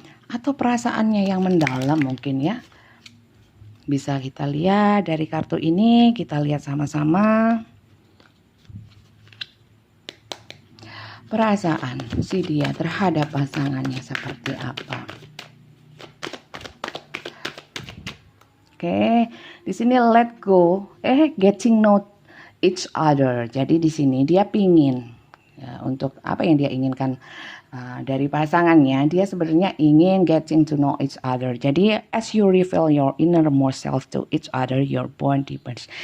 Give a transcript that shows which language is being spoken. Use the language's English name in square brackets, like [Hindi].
[Indonesian] Atau perasaannya yang mendalam mungkin ya. Bisa kita lihat dari kartu ini, kita lihat sama-sama. Perasaan si dia terhadap pasangannya seperti apa. Oke, di sini [English] let go, getting know each other. [Indonesian] Jadi di sini dia pingin ya, untuk apa yang dia inginkan dari pasangannya, dia sebenarnya ingin [English] getting to know each other. Jadi as you reveal your innermost self to each other, your bond deepens.